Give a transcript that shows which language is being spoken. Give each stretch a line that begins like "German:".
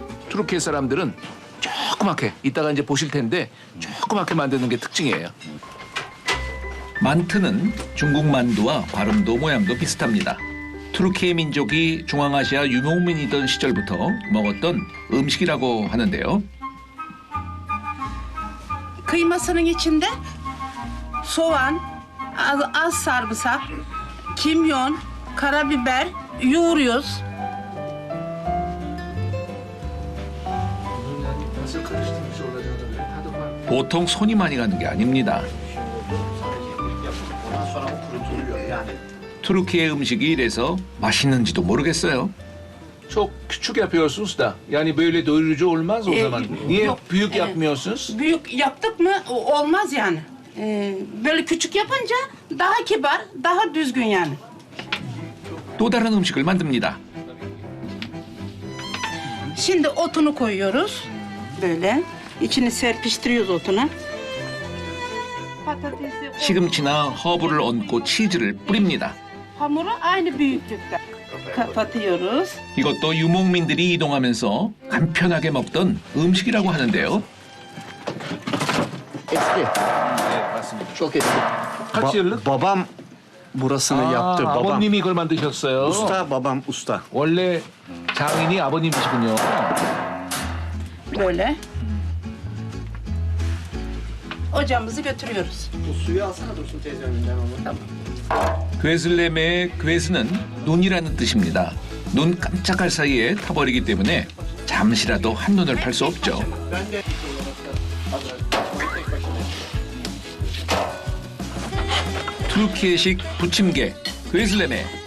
Korean: 투르키예 사람들은 조그맣게 이따가 이제 보실 텐데 조그맣게 만드는 게 특징이에요. 만트는 중국 만두와 발음도 모양도 비슷합니다. 투르키예 민족이 중앙아시아 유목민이던 시절부터 먹었던 음식이라고 하는데요.
Turkish: Kıymasının içinde soğan, az sarımsak, kimyon, karabiber yoğuruyoruz.
Korean: 보통 손이 많이 가는 게 아닙니다. 투르키예 음식이 이래서 맛있는지도 moru겠어요.
Turkish: Çok küçük yapıyorsunuz da yani böyle doyurucu olmaz o zaman. Niye yok. büyük yapmıyorsunuz? Büyük yaptık mı olmaz yani. Böyle küçük yapınca daha kibar, daha düzgün yani.
Korean: 또 다른 음식을 만듭니다.
Turkish: Şimdi otunu koyuyoruz. Böyle. İçini serpiştiriyoruz otunu. Patatesi,
Korean: 시금치나 허브를 얹고 치즈를 뿌립니다.
Turkish: hamuru aynı büyüklükte. Kapatıyoruz.
Korean: 이것도 유목민들이 이동하면서 간편하게 먹던 음식이라고 하는데요.
Turkish: Eski. Çok eski. Kaç yıllık? Babam burasını yaptı. Babam.
Korean: 아버님이 이걸 만드셨어요.
Turkish: Usta, babam usta.
Korean: 원래 장인이 아버님이시군요.
Turkish: Böyle. Ocağımızı götürüyoruz. Bu suyu alsana Dursun teyze önünden onu. Tamam.
Korean: 괴슬레메의 괴스는 눈이라는 뜻입니다. 눈 깜짝할 사이에 타버리기 때문에 잠시라도 한눈을 팔 수 없죠. 투르키예식 부침개 괴슬레메.